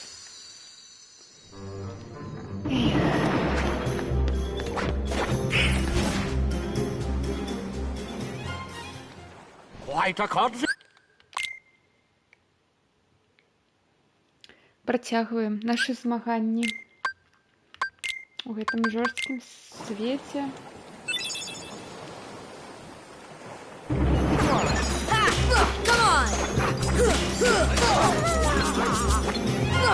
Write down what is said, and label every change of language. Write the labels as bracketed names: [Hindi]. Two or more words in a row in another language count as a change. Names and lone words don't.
[English] Quite a conflict. [Belarusian] Працягваем нашы змаганні у гэтым жорсткім свеце. [English] Come on!